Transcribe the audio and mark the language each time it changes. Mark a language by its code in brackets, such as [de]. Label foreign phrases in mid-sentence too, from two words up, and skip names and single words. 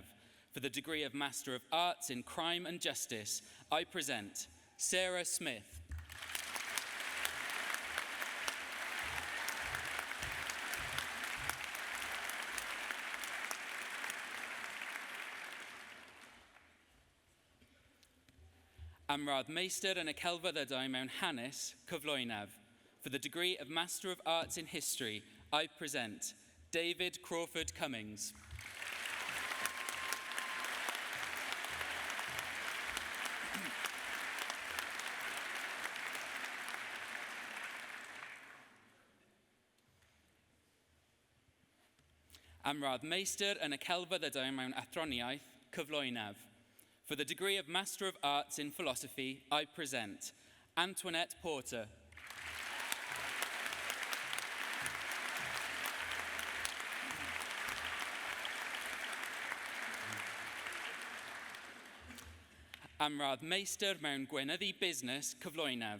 [en] For the degree of Master of Arts in Crime and Justice, I present Sarah Smith. [cy] Am rad meistr yn y celfyddydau mewn hanes cyflwynaf. [en] For the degree of Master of Arts in History, I present David Crawford Cummings. [cy] Am rad meistr yn y celfyddydau mewn athroniaeth cyflwynaf. [en] For the degree of Master of Arts in Philosophy, I present Antoinette Porter. [cy] Am rad meistr mewn gweinyddu busnes cyflwynaf.